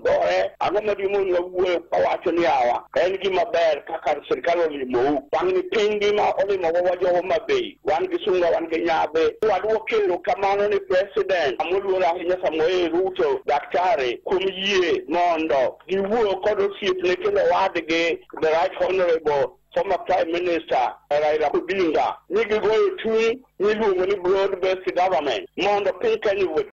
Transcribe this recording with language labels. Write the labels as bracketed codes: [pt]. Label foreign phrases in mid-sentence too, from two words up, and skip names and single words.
[luo] gore ang'o maduong' nwuoyo kawacho ni awa en gima ber kaka sirikal olimo bang' ni piny gima olimo wajo Homa Bay wan gi sunga wan gi nyabe wadwo kelo kamano ni president amoluor ahinya Samuel Ruto daktari kuom yie mondo giwuoyo kod osiepne kendo wadgi [en] the right honorable former Prime Minister [luo] Raila Odinga ni gigoyo tui ni luongo ni [en] broad-based government [luo] mondo piny Kenya